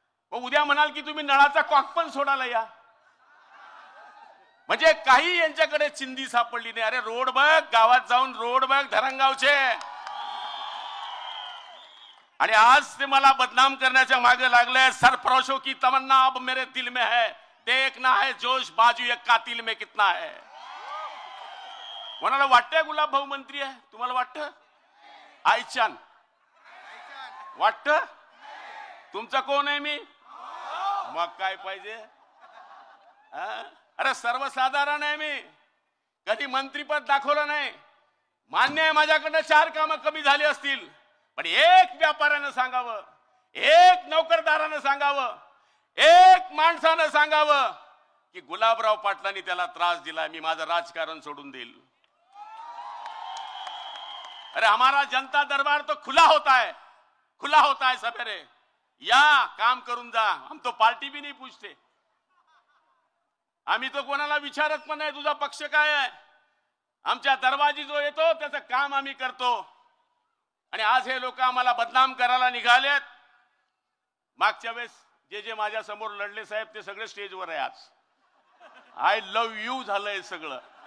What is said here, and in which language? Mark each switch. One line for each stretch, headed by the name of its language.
Marathi: उद्या म्हणाल की तुम्ही नळाचा कॉक पण सोडायला या। म्हणजे काही यांच्याकडे चिंधी सापडली नाही। अरे रोड बघ, गावात जाऊन रोड बघ धरणगावचे। आणि आज ते मला बदनाम करण्याच्या मागे लागले।
Hindi: सरफरोशों की तमन्ना अब मेरे दिल में है, देखना है जोश बाजू एक कातिल में कितना है।
Marathi: कोणाला वाटतंय गुलाब भाऊ मंत्री आहे? तुम्हाला वाटतं? आयचान वाटतं? तुमचा कोण आहे मी? मग काय पाहिजे? अरे सर्वसाधारण आहे मी, कधी मंत्रीपद दाखवलं नाही। मान्य आहे माझ्याकडनं 4 कामं कमी झाली असतील, पण एक व्यापाऱ्यानं सांगावं, एक नोकरदारानं सांगावं, एक माणसानं सांगावं की गुलाबराव पाटलांनी त्याला त्रास दिला, मी माझं राजकारण सोडून देईल।
Hindi: अरे हमारा जनता दरबार तो खुला होता है सवेरे।
Marathi: या काम करून जा,
Hindi: हम तो पार्टी भी नहीं पूछते।
Marathi: आम्ही तो कोणाला विचारत पण नाही तुझा पक्ष काय आहे। आमच्या दरवाजी जो येतो त्याचं काम आम्ही करतो। आणि आज हे लोक आम्हाला बदनाम करायला निघालेत। मागच्या वेळेस जे माझ्या समोर लढले साहेब ते सगळे स्टेजवर आहे। आज
English: I love you
Marathi: झालंय सगळं।